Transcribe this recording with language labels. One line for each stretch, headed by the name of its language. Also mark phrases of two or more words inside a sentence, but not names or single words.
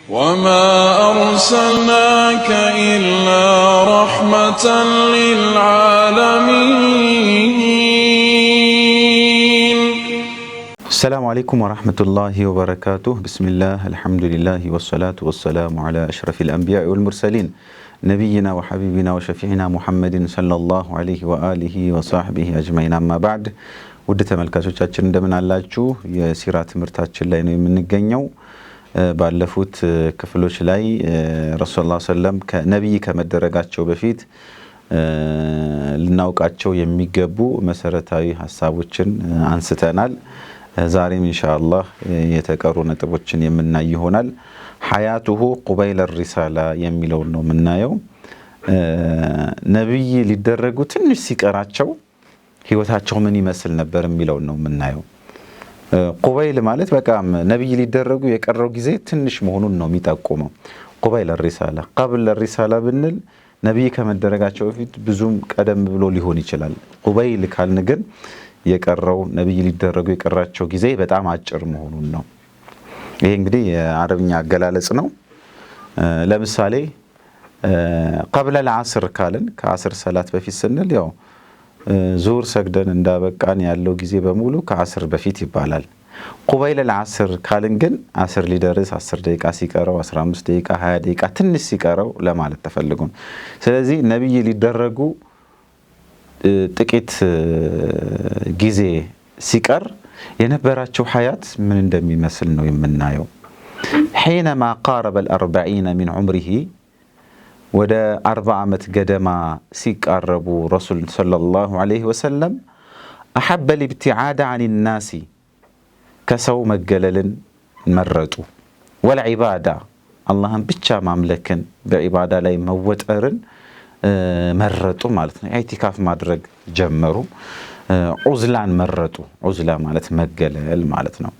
Arabic: وما أرسلناك إلا رحمة للعالمين. السلام عليكم ورحمة الله وبركاته. بسم الله الحمد لله والصلاة والسلام على أشرف الأنبياء والمرسلين نبينا وحبيبنا وشفيعنا محمد صلى الله عليه وآله وصحبه أجمعين. أما بعد
Amharic: ውድ ተመልካቾቻችን እንደምን አላችሁ? የሲራ ትምህርታችን ላይ ነው የምንገኘው። ባለፉት ክፍሎች ላይ
Arabic: رسول الله صلى الله
Amharic: ከነብይ ከመደረጋቸው በፊት ልናውቃቸው የሚገቡ መሰረታዊ ሐሳቦችን አንስተናል። ዛሬም ኢንሻአላህ የተቀሩ ነጥቦችን የምናይ ይሆናል።
Arabic: حياته قبيل الرسالة
Amharic: የሚለው ነው የምናየው። ነብይ ሊደረጉ ትንሽ ሲቀራቸው ህይወታቸው ምን ይመስል ነበር የሚለው ነው የምናየው። ቁበይል ማለት በቃ ነብይ ሊደረጉ የቀረው ጊዜ ትንሽ መሆኑን ነው የሚጠቁመው።
Arabic: قبيل الرسالة قبل الرسالة
Amharic: ብንል ነብይ ከመደረጋቸው በፊት ብዙም ቀደም ብሎ ሊሆን ይችላል። ቁበይል ካልን ግን የቀረው ነብይ ሊደረጉ የቀራቸው ጊዜ በጣም አጭር መሆኑን ነው። ይሄ እንግዲህ የአረብኛ አገላለጽ ነው። ለምሳሌ
Arabic: قبل العصر
Amharic: ካልን ከአስር ሰላት በፊት ስንል ያው ዙር ሰግደን እንዳበቃን ያለው ጊዜ በሙሉ ከአስር በፊት ይባላል።
Arabic: قبيل العصر
Amharic: ካልን ግን አስር ሊደርስ 10 ደቂቃ ሲቀረው 15 ደቂቃ 20 ደቂቃ ትንሽ ሲቀረው ለማለት ተፈልጎ። ስለዚህ ነብይ ሊደረጉ ጥቂት ጊዜ ሲቀር የነበራቸው ሐያት ምን እንደሚመስል ነው የምናየው።
Arabic: حينما قارب ال40 من عمره
Amharic: ወደ 40 ዓመት ገደማ ሲቃረቡ
Arabic: رسول صلى الله عليه
Amharic: ወሰለም
Arabic: أحب الابتعاد عن الناس
Amharic: ከሰው መገለልን መረጡ። والعبادة አላህን ብቻ ማምለክን በዒባዳ ላይ መወጠርን መረጡ ማለት ነው። ኢዕቲካፍ ማድረግ ጀመሩ። ዑዝላን መረጡ። ዑዝላ ማለት መገለል ማለት ነው።